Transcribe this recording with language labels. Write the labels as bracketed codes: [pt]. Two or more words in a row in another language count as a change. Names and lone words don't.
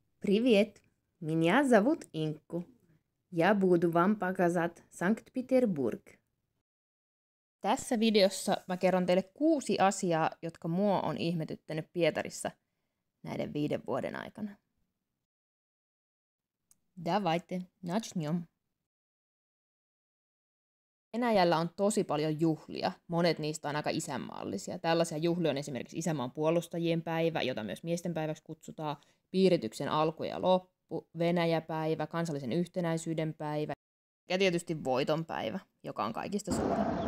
[ru] Привет, меня зовут Инку. Я буду вам показать Санkt-Peterburg. [fi] Tässä videossa mä kerron teille 6 asiaa, jotka mua on ihmetyttänyt Pietarissa näiden 5 vuoden aikana. [ru] Давайте начнем. [fi] Venäjällä on tosi paljon juhlia. Monet niistä on aika isänmaallisia. Tällaisia juhlia on esimerkiksi isänmaan puolustajien päivä, jota myös miesten päiväksi kutsutaan, piirityksen alku ja loppu, Venäjäpäivä, kansallisen yhtenäisyyden päivä ja tietysti voiton päivä, joka on kaikista suurin.